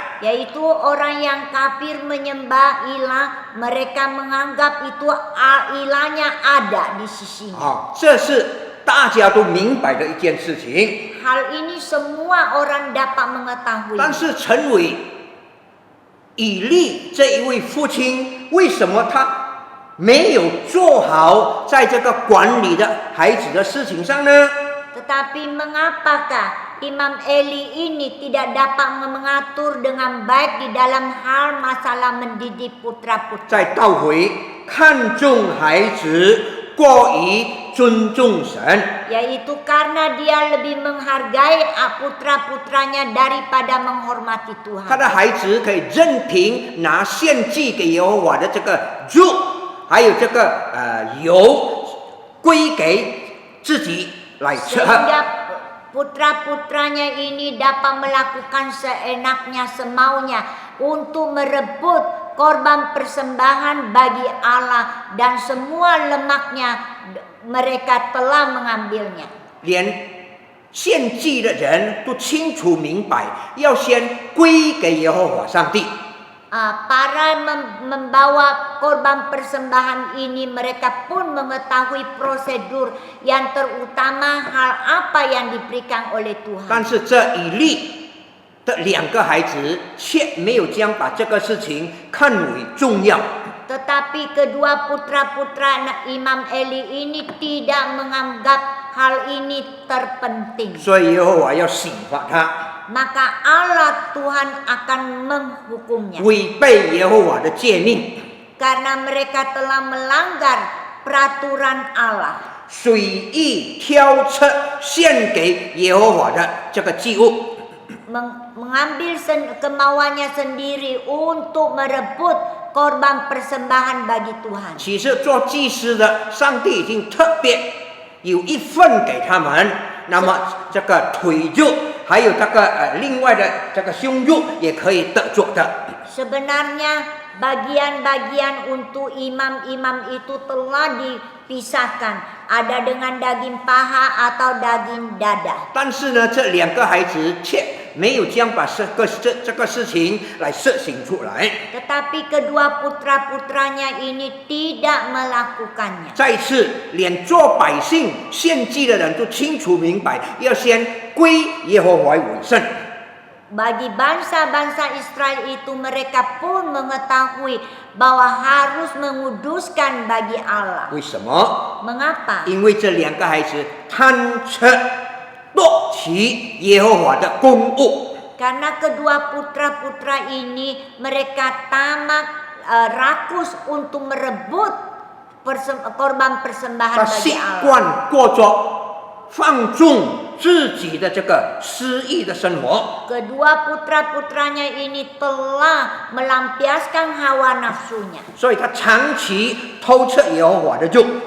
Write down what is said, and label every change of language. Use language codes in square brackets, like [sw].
[id] yaitu orang yang kafir menyembah ilah, mereka menganggap itu ilahnya ada di sisinya. [zh] 这是大家都明白的一件事情。 [id] Hal ini semua orang dapat mengetahui. [zh] 但是成为以利这一位父亲，为什么他没有做好在这个管理的孩子的事情上呢？ [id] Tetapi mengapakah Imam Eli ini tidak dapat mengatur dengan baik di dalam hal masalah mendidik putra-putra? [zh] 再倒回，看重孩子过于尊重神。 [id] Yaitu karena dia lebih menghargai putra-putranya daripada menghormati [zh] 他 [id] Tuhan. [zh] 的孩子可以任凭拿献祭给耶和华的这个肉，还有这个油，归给自己来吃喝。 [id] Sehingga putra-putranya ini dapat melakukan seenaknya, semaunya untuk merebut korban persembahan bagi Allah, dan semua lemaknya mereka telah mengambilnya. [zh] 连献祭的人都清楚明白，要先归给耶和华上帝。 [id] Para membawa korban persembahan ini mereka pun mengetahui prosedur yang terutama hal apa yang diberikan oleh [zh] 但 [id] Tuhan. [zh] 是这以利的2个孩子却没有将把这个事情看为重要。 [id] Tetapi kedua putra-putra Imam Eli ini tidak menganggap hal ini terpenting. [zh] 所以耶和华要刑罚他， [id] Maka Allah Tuhan akan menghukumnya. [zh] 违背耶和华的诫命， [id] Karena mereka telah melanggar peraturan Allah. [zh] 随意挑出献给耶和华的这个祭物。 [id] Mengambil kemauannya sendiri untuk merebut korban persembahan bagi Tuhan. [zh] 其实做祭司的，上帝已经特别有一份给他们，那么这个腿肉还有这个另外的这个胸肉也可以得着的。 [id] Sebenarnya bagian-bagian untuk imam-imam itu telah dipisahkan. Ada dengan daging paha atau daging dada. [zh] 但是呢，这2个孩子却没有将把这个事情来实行出来。 [id] Tetapi kedua putra-putranya ini tidak melakukannya. [zh] 再次，连做百姓献祭的人都清楚明白，要先归耶和华为圣。 [id] Bagi bangsa-bangsa Israel itu mereka pun mengetahui bahwa harus menguduskan bagi Allah. [zh] 为什么？ [id] Mengapa? [zh] 因为这2个孩子贪吃夺取耶和华的公物。 [id] Karena kedua putra-putra ini mereka tamak rakus untuk merebut korban persembahan [zh] 他 [id] bagi [zh] 习 [id] Allah. [zh] 惯过着放纵自己的这个私意的生活， [id] Kedua putra-putranya ini telah melampiaskan hawa nafsunya. [zh] 所以他长期偷吃耶和华的肉。